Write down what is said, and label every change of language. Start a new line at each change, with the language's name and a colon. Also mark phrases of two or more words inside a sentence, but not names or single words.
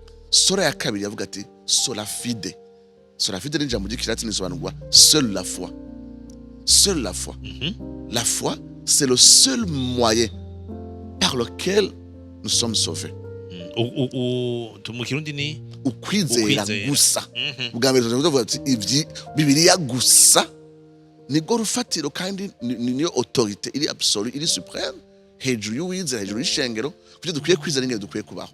Rundi: sola ya kabiri yavuga ati
Latin: sola fide
Rundi: ni ijambo ry'ikilatini risobanurwa
French: seule la foi. Seule la foi. La foi, c'est le seul moyen par lequel nous sommes sauvés.
Rundi: Mu Kirundi ni ukwizera gusa. Bwa mbere tuvuga ati Bibiliya gusa nibwo rufatiro kandi niyo autorité iri absolue iri supreme hejuru y'uwizera, hejuru y'ishengero, kuko dukwiye kwizera n'ingene dukwiye kubaho.